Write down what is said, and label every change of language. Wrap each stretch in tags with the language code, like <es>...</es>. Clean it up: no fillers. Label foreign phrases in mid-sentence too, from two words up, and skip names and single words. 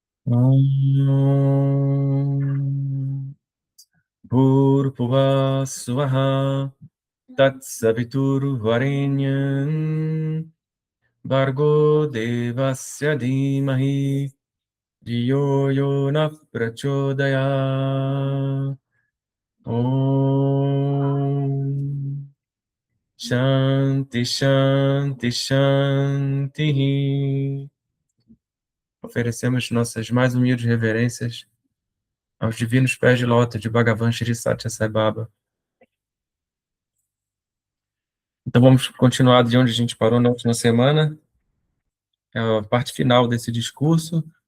<sa>Om Bhurbhuvah Swaha Tatsaviturvarenyam Bhargo Devasya Dhimahi Dhiyo Yo Na Prachodaya. Om Shanti Shanti Shanti.</sa> <pt>Oferecemos nossas mais humildes reverências aos divinos pés de lótus de Bhagavan Shri Satya Sai Baba. Então vamos continuar de onde a gente parou na última semana. É a parte final desse discurso.</pt>